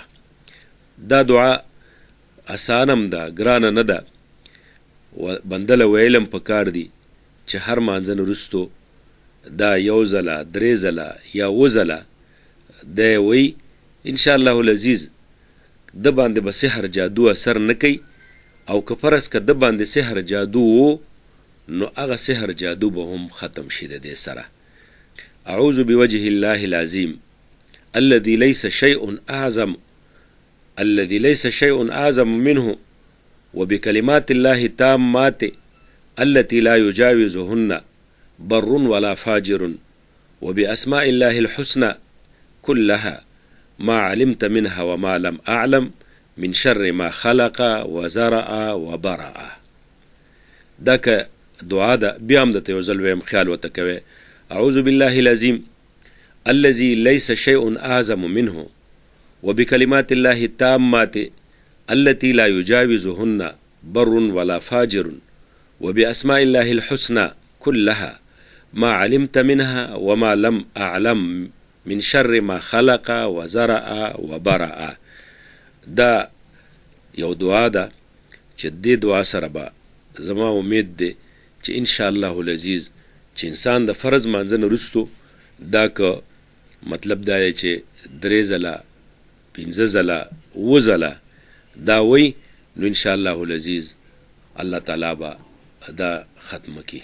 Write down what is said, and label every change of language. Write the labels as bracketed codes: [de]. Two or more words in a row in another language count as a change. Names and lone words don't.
[ps] دا دعا اسانم ده، ګرانه نه ده، بنده له ویلم پکار دي چې هر مانځه نه وروستو دا یو ځله، درې ځله یا اووه ځله دی وی [ar] انشاءالله العزیز [ps] د باندې به سحر جادو اثر نه کوي او که فرض که د باندې سحر جادو و نو هغه سحر جادو به هم ختم شي د دې سره. [ar] اعوذ بوجه الله العظیم الذي ليس شيء أعظم منه وبكلمات الله التامات التي لا يجاوزهن بر ولا فاجر وبأسماء الله الحسنى كلها ما علمت منها وما لم أعلم من شر ما خلق وزرع وبرع. [ps] دا که دعا ده بیا هم درته یو ځل ویم، خیال ورته کوئ. [ar] اعوذ بالله العظیم الذي ليس شيء أعظم منه وبكلمات الله التامات التي لا يجاوزهن بر ولا فاجر وبأسماء الله الحسنى كلها ما علمت منها وما لم أعلم من شر ما خلق وزرع وبرع. [ps] دا یو دعا ده چې دې دعا سره به زما امید دی چې [ar] انشاءالله العزیز [ps] چې انسان د فرض مانځه نه وروستو دا که مطلب دا دی چې درې ځله، پنځه ځله، اووه ځله دا وی نو [ar] انشاءالله العزیز الله تعالی [ps] به دا ختم کی.